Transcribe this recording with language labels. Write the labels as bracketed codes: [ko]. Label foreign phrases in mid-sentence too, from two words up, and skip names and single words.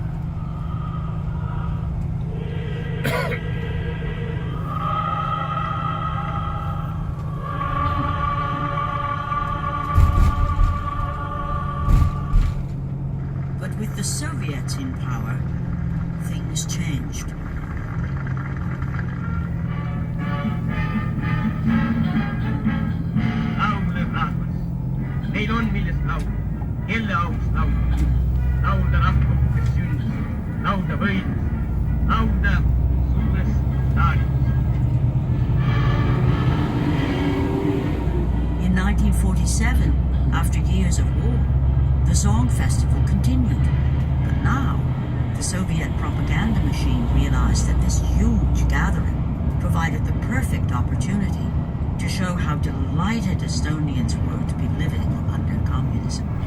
[en] But with the Soviets in power, things changed. [et] Meil on millest laulda, kelle auks laulda. Laulda rahva, kes sündis, laulda võidus, laulda suurest taanist. [en] In 1947, after years of war, the Song Festival continued. But now, the Soviet propaganda machine realized that this huge gathering provided the perfect opportunity to show how delighted Estonians were to be living under communism.